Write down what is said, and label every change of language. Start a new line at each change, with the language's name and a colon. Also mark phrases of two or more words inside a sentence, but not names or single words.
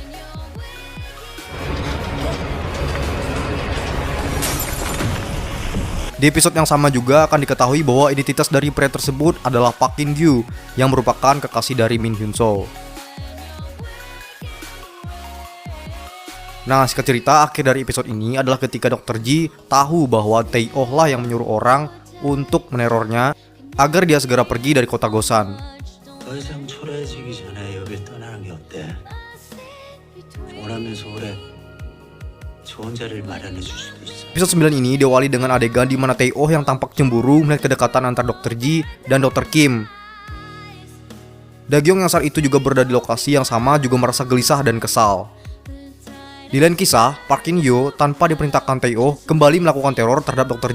Indonesian: Di episode yang sama juga akan diketahui bahwa identitas dari pria tersebut adalah Park In-gyu yang merupakan kekasih dari Min Hyun-soo. Nah, singkat cerita, akhir dari episode ini adalah ketika Dr. Ji tahu bahwa Tae-oh lah yang menyuruh orang untuk menerornya agar dia segera pergi dari kota Gosan.
Korean: 더 이상 초라해지기 전에 여길 떠나는 게 어때? 원하면서 오래 좋은 자리를 마련해 줄 수도 있어.
Indonesian: Episode 9 ini diawali dengan adegan di mana Tae-oh yang tampak cemburu melihat kedekatan antara Dr. Ji dan Dr. Kim. Da-kyung yang saat itu juga berada di lokasi yang sama juga merasa gelisah dan kesal. Di lain kisah, Park In-yo tanpa diperintahkan Tae-oh kembali melakukan teror terhadap Dr.